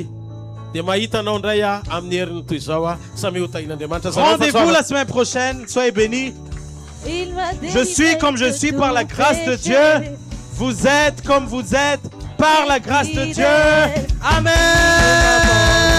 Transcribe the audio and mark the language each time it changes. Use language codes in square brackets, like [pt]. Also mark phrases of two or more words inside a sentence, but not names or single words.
[mg] Dia mahita anao ndray amin'ny heriny toy izao samy hotahin'Andriamanitra. [fr] Rendez-vous la semaine prochaine, soyez bénis. Il m'a Je suis comme je suis par la grâce de Dieu. Vous êtes comme vous êtes par la grâce de Dieu. Amen.